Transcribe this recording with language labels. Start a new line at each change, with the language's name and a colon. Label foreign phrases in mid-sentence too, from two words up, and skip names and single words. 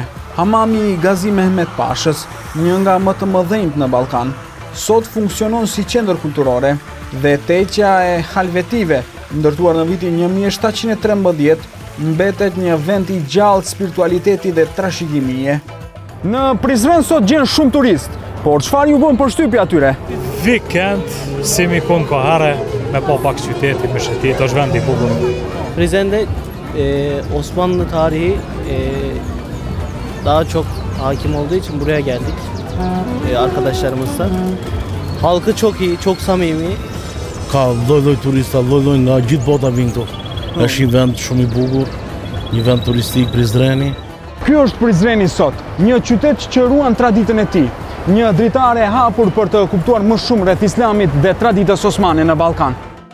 Albanian: Hamami i Gazi Mehmet Pashës, një nga më të mëdhenjt në Ballkan, sot funksionon si qendër kulturore dhe teqja e Halvetive, ndërtuar në vitin 1713, mbetet një vend i gjallë spiritualiteti dhe trashëgimie. Në Prizren sot gjen shumë turist, por çfarë ju bën përshtypje atyre? Vikend, si mi kon kohare, me pa pak qyteti, me shëtit, është vend i bukur.
Turkish: Prizren'de Osmanlı tarihi daha çok hakim olduğu için buraya geldik arkadaşlarımızla. Halkı çok iyi, çok samimi.
Albanian: Ka lloj turista, lloj nga gjithë bota vinë këtu. Është një vend shumë i bukur, një vend turistik Prizreni. Ky është Prizreni sot, një qytet që ruan traditën e tij, një dritare e hapur për të kuptuar më shumë rreth islamit dhe traditës osmane në Ballkan.